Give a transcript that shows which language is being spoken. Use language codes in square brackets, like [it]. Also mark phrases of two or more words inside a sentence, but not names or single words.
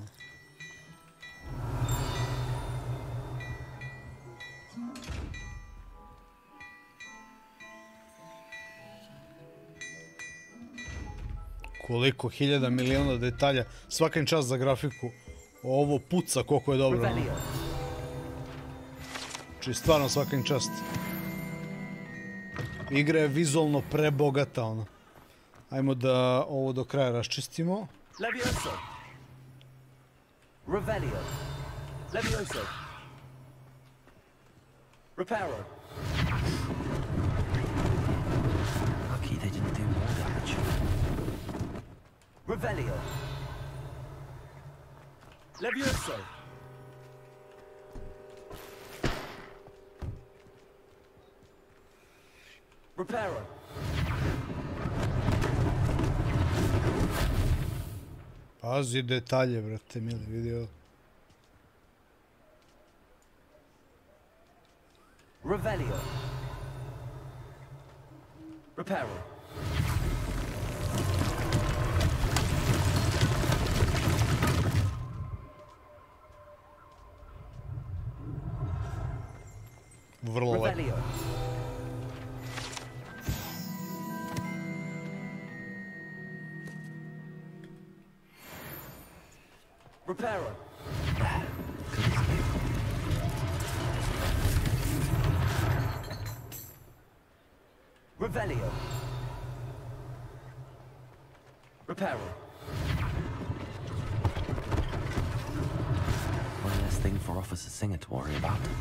[sr] Koliko hiljada miliona detalja, svakim čast za grafiku. Ovo puca koliko je dobro. Či stvarno svakim čast. Igra je vizualno prebogata, ono. Ajmo da ovo do kraja raščistimo. Levioso. Revelio. Levioso. Reparo. [en] Lucky they didn't do more damage. [sr] Revelio. Levioso. Reparo. Pazi detalje, brate, mili, vidio. Revelio. Reparo. Vrlo lepo. Revelio. Reparo. Revelio. Reparo. [en] One less thing for Officer Singer to worry about.